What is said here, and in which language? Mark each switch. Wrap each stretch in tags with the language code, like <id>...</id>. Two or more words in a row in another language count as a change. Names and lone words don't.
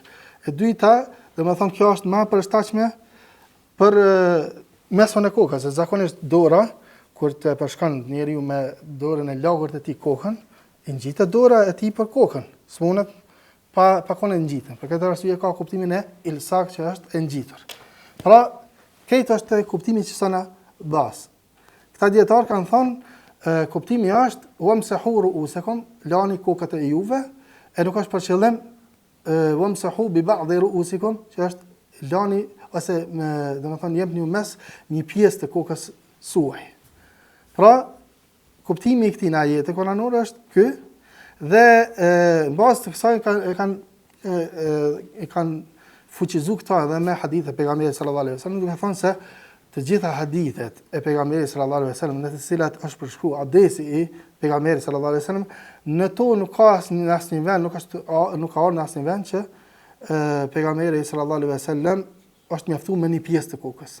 <sq>E dyta, domethënë kjo është më përshtatshme për meson e kokës, se zakonisht dora, kur të përshkon njeriu me dorën e lagurt e tij kokën, i ngjitet dora e tij për kokën, s'mundet pa konë ngjitur. Për këtë arsye ka kuptimin e ilsak që është e ngjitur. Pra, këtë është kuptimi që sana bas. Këta dietar kanë thënë kuptimi është</sq> <ar>وامسحوا رؤوسكم,</ar> <sq>lani kokët e juve, e nuk është për qëllim</sq> <ar>وامسحوا ببعض رؤوسكم,</ar> <sq>që është lani ose domethënë jepni mes një pjesë të kokës suaj. Pra, kuptimi i këtij ajeti kuranor është ky dhe në bazë të kësaj kanë fuqizuar këta edhe me hadithe pejgamberit</sq> <ar>صلى الله عليه وسلم,</ar> <sq>duke thënë se të gjitha hadithet e pejgamberit</sq> <ar>صلى الله عليه وسلم</ar> <sq>në të cilat është përshkruar adresi i pejgamberit</sq> <ar>صلى الله عليه وسلم,</ar> <sq>në to nuk ka asnjë vend, nuk ka në asnjë vend që pejgamberi</sq> <ar>صلى الله عليه وسلم</ar> <sq>është mjaftuar me një pjesë të kokës.</sq>